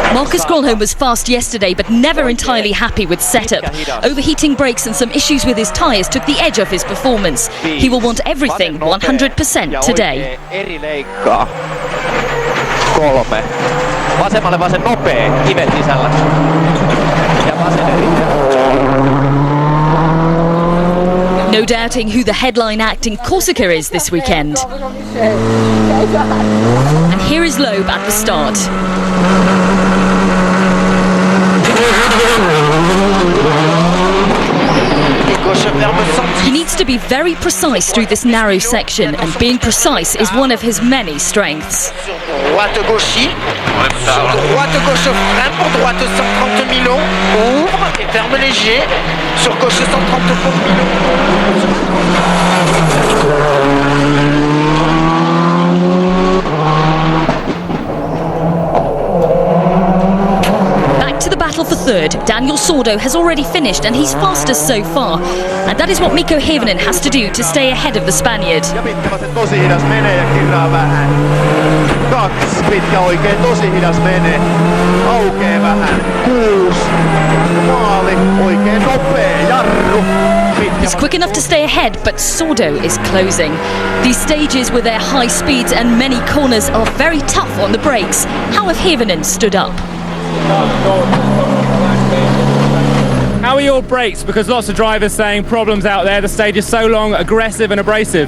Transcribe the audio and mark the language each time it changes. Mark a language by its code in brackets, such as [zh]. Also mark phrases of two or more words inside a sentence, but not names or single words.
[en] Marcus Gronholm was fast yesterday, but never entirely happy with setup. Overheating brakes and some issues with his tyres took the edge off his performance. He will want everything 100% today. 3. [fi] Vasemmalle vasen nopea, kivet sisällä. Ja vasen [en] No doubting who the headline act in Corsica is this weekend. And here is Loeb at the start. He needs to be very precise through this narrow section, and being precise is one of his many strengths. [fr] Droite gauche, droite gauche frein pour droite 130 000 ouvre et ferme léger, sur gauche 130 pour 1000. [en] To the battle for third, Daniel Sordo has already finished and he's fastest so far. And that is what Mikko Hirvonen has to do to stay ahead of the Spaniard. [fi] Ja pitkävasen tosi hidas menee ja kirraa vähän. 2 pitkä oikein tosi hidas menee. Aukee vähän. 6. Maali oikein nopea jarru. [en] He's quick enough to stay ahead, but Sordo is closing. These stages with their high speeds and many corners are very tough on the brakes. How have Hirvonen stood up? How are your brakes? Because lots of drivers saying problems out there. The stage is so long, aggressive and abrasive.